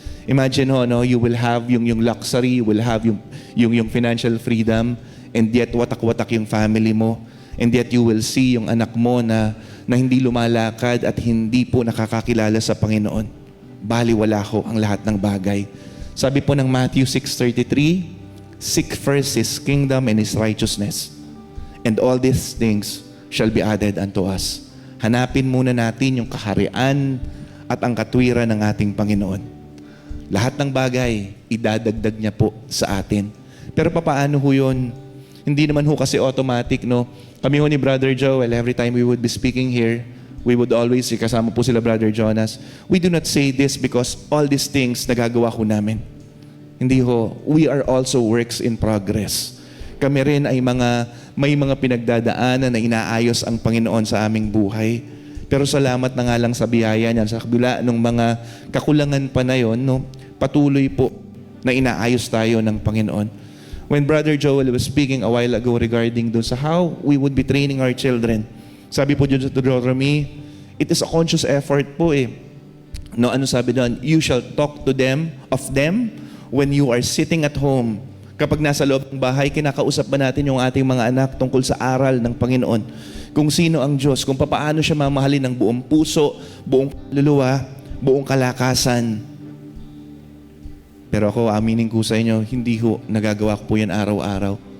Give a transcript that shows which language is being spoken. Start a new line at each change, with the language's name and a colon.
Filipino: Imagine ho,
English: you will have
Filipino: yung luxury, you will have yung
English: financial freedom, and yet
Filipino: watak-watak yung family mo,
English: and yet you will see
Filipino: yung anak mo na hindi lumalakad at hindi po nakakakilala sa Panginoon. Baliwala ho ang lahat ng bagay. Sabi po ng
English: Matthew 6:33, seek first His kingdom and His righteousness, and all these things shall be added unto us.
Filipino: Hanapin muna natin yung kaharian at ang katwiran ng ating Panginoon. Lahat ng bagay, idadagdag niya po sa atin. Pero papaano ho yun? Hindi naman ho kasi automatic, Kami ho ni
English: Brother Joel, every time we would be speaking here, we would always,
Filipino: kasama po sila
English: Brother Jonas, we do not say this because all these things
Filipino: nagagawa ko namin. Hindi ho.
English: We are also works in progress.
Filipino: Kami rin ay may mga pinagdadaanan na inaayos ang Panginoon sa aming buhay. Pero salamat na nga lang sa biyaya niyan, sa kabila ng mga kakulangan pa na yun, patuloy po na inaayos tayo ng Panginoon.
English: When Brother Joel was speaking a while ago regarding
Filipino: dun sa
English: how we would be training our children,
Filipino: sabi po dun sa
English: Deuteronomy, it is a conscious effort po
Filipino: Ano sabi doon?
English: You shall talk to them, of them, when you are sitting at home,
Filipino: Kapag nasa loob ng bahay, kinakausap ba natin yung ating mga anak tungkol sa aral ng Panginoon? Kung sino ang Diyos, kung paano siya mamahalin ng buong puso, buong luluwa, buong kalakasan. Pero ako, aminin ko sa inyo, hindi ko nagagawa ko po yan araw-araw.